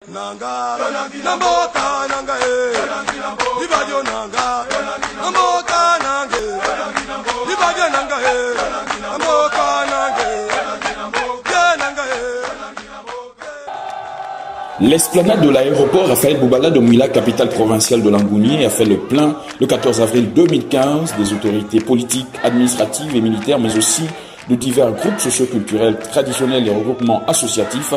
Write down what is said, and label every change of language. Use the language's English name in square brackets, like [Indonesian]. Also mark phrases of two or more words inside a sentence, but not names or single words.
[French] Nanga, Namboka, Nanga, Libadio Nanga, Namboka, Nanga, Libadio Nanga, Namboka, Nanga, Nanga. L'esplanade de l'aéroport Raphaël Boubala de Mouila, capitale provinciale de Langounié, a fait le plein le 14 avril 2015 des autorités politiques, administratives et militaires, mais aussi de divers groupes socioculturels traditionnels et regroupements associatifs.